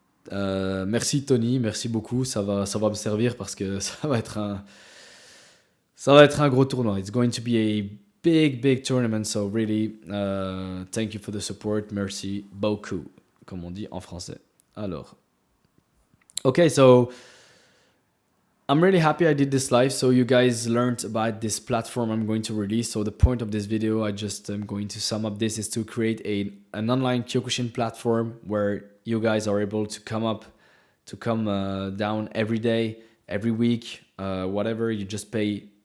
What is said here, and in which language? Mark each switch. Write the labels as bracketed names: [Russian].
[French] Merci Tony, merci beaucoup. Ça va me servir parce que ça va être un gros tournoi. [English] It's going to be a big tournament. So really, thank you for the support. [French] Merci beaucoup, comme on dit en français. [English] Alors, okay, so I'm really happy I did this live, so you guys learned about this platform I'm going to release. So the point of this video, I just am going to sum up this, is to create an online Kyokushin platform where you guys are able to come down every day, every week, whatever. You just pay.